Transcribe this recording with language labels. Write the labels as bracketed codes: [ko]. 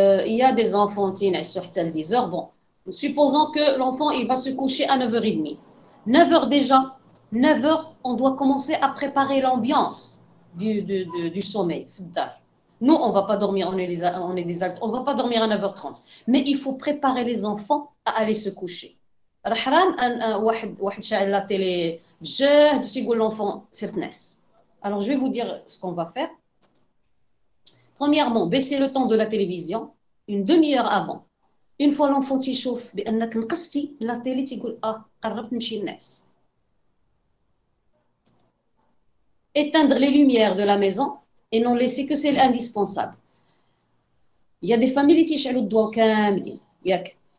[fr] Il y a des enfants qui sont à 10h. Bon, supposons que l'enfant il va se coucher à 9h30. 9h déjà, 9h, on doit commencer à préparer l'ambiance du sommeil. Nous, on ne va pas dormir, on est des adultes, on ne va pas dormir à 9h30. Mais il faut préparer les enfants à aller se coucher. [ar] راه حرام ان واحد شاعل لا تيلي بجهد وتيقول لونفون سير تنعس. [fr] Alors je vais vous dire ce qu'on va faire. Premièrement, baisser le temps de la télévision une demi-heure avant. Une fois l'enfant [ar] تيشوف بانك نقصتي لا تيلي تيقول قربت نمشي نعس. [fr] Éteindre les lumières de la maison et non laisser que celles indispensables. Il y a des familles qui [ar] تيشعلوا الضوء كاملين ياك.